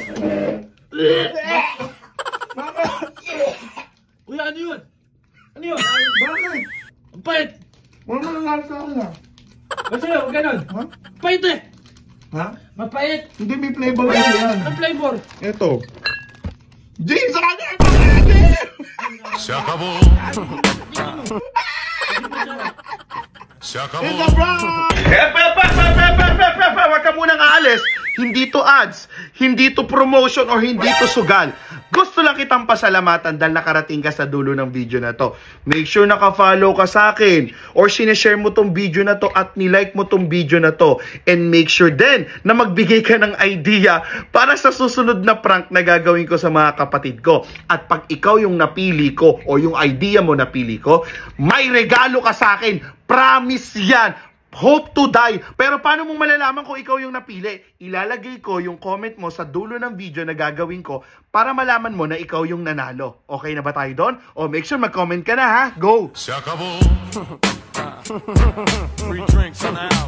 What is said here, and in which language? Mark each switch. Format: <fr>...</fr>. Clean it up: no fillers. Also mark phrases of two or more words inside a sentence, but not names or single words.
<tl>Uy, ano yun? Ano yun? Bakit? Ang pait! Wala mo nangyari sa akin, ha? Ba't sa'yo? Huwag ganun. Ha? Pait eh! Ha? Mapait! Hindi, may flavor kasi yan. Ang flavor! Ito. Jin, sa kanya!</tl> <es>Se acabó. Se acabó.</es> <en>It's a prank!</en> <tl>Huwag ka munang aalis. Hindi to ads, hindi to promotion, or hindi to sugal. Gusto lang kitang pasalamatan dahil nakarating ka sa dulo ng video na to.</tl> <en>Make sure</en> <tl>naka-follow ka sa akin or sineshare mo tong video na to at nilike mo tong video na to.</tl> <en>And make sure</en> <tl>din na magbigay ka ng idea para sa susunod na prank na gagawin ko sa mga kapatid ko. At pag ikaw yung napili ko o yung idea mo napili ko, may regalo ka sa akin.</tl> <en>Promise yan. Hope to die.</en> <tl>Pero paano mong malalaman kung ikaw yung napili? Ilalagay ko yung comment mo sa dulo ng video na gagawin ko para malaman mo na ikaw yung nanalo. Okay na ba tayo doon? O</tl> <en>make sure</en> <tl>mag-comment ka na, ha? Go!</tl> <es>Se acabó.</es> <en>Free drinks on the house.</en>